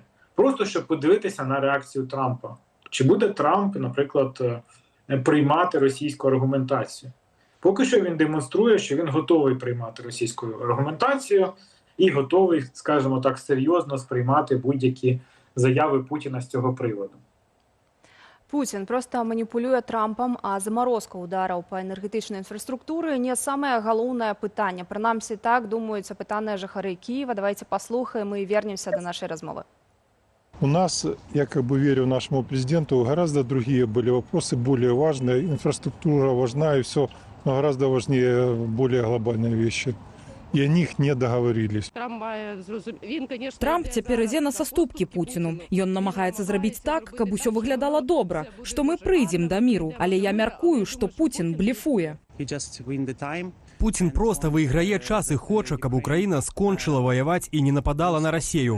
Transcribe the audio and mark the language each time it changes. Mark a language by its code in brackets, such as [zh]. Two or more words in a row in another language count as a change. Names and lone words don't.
[uk] Просто щоб подивитися на реакцію Трампа. Чи буде Трамп, наприклад, приймати російську аргументацію? Поки що він демонструє, що він готовий приймати російську аргументацію і готовий, скажімо так, серйозно сприймати будь-які заяви Путіна з цього приводу. Путін просто маніпулює Трампом, [be] а заморозка удараў па энергетычнай інфраструктуры не самае галоўнае пытанне. Прынамсі так думаюць апытаныя жыхары Киева. Давайте паслухаем і вернемся до нашай размовы. [ru] У нас, я как бы верю нашему президенту, гораздо другие были вопросы, более важные. Инфраструктура важна и все, но гораздо важнее более глобальные вещи. И о них не договорились. [be] Трамп цяпер ідзе на саступкі Пуціну. Ён намагаецца зрабіць так, каб усё выглядала добра, што мы прыйдзем да міру. Але я мяркую, што Пуцін блефуе. Путін просто выйграе час і хоча, каб Украіна скончыла ваяваць і не нападала на Расію.